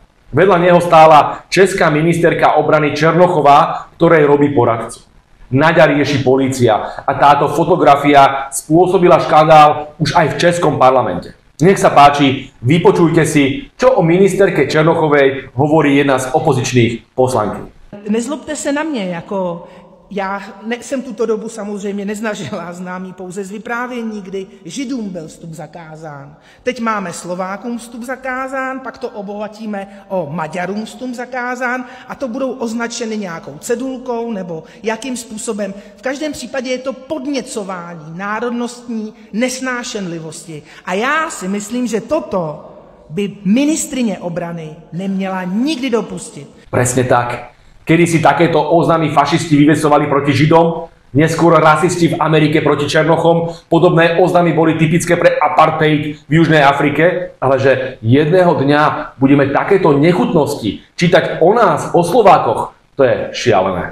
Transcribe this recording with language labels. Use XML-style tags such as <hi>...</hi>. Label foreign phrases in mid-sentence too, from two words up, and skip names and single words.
<sk>Vedľa neho stála česká ministerka obrany Černochová, ktorej robí poradcu. Naďa rieši polícia a táto fotografia spôsobila škandál už aj v českom parlamente. Nech sa páči, vypočujte si, čo o ministerke Černochovej hovorí jedna z opozičných poslankyň.</sk> <cs>Nezlobte se na mě, já jsem tuto dobu samozřejmě neznažila, znám ji pouze z vyprávění, kdy Židům byl vstup zakázán. Teď máme Slovákům vstup zakázán, pak to obohatíme o Maďarům vstup zakázán a to budou označeny nějakou cedulkou nebo jakým způsobem. V každém případě je to podněcování národnostní nesnášenlivosti. A já si myslím, že toto by ministryně obrany neměla nikdy dopustit.</cs> <sk>Presne tak. Kedy si takéto oznamy fašisti vyvesovali proti Židom, neskôr rasisti v Amerike proti Černochom, podobné oznamy boli typické pre apartheid v Južnej Afrike, ale že jedného dňa budeme takéto nechutnosti čítať o nás, o Slovákoch, to je šialené.</sk>